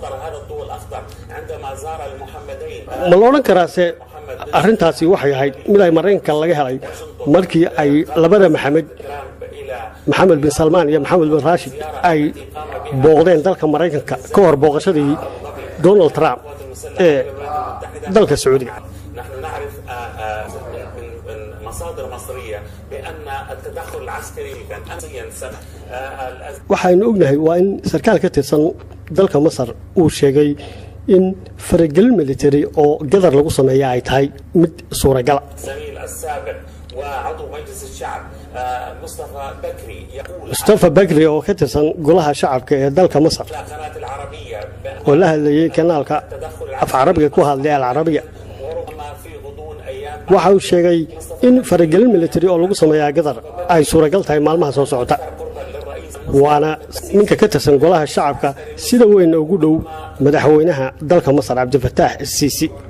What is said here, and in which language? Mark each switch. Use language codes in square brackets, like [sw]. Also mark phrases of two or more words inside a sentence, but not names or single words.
[so] ma la odhan karaase arrintaasi waxay ahayd mid ay Mareykanka laga helay markii ay labada Maxamed bin Salmaan iyo Maxamed bin Rashid ay booqdeen dalka Mareykanka ka hor booqashadii Donald Trump ee dalka Sacuudiga. [ar] نحن نعرف من مصادر مصرية بأن التدخل العسكري كان أمسيا [so] waxaynu ognahay waa in sarkaal ka tirsan dalka Masar uu sheegay in faragelin military oo Qatar lagu sameeyo ay tahay mid suuragal ah. [ar] زميل السابق وعضو مجلس الشعب [so] مصطفى بكري oo ka tirsan golaha shacabka ee dalka Masar oo la hadlayay kanaalka af Carabiga ku hadlay al Carabiga waxa uu sheegay in faragelin militari oo lagu sameeyaa Qatar ay suuragal tahay maalmaha soo socota waana ninka ka tirsan golaha shacabka sida weyn ugu dhow madaxweynaha dalka Masar Abdel Fattah al-Sisi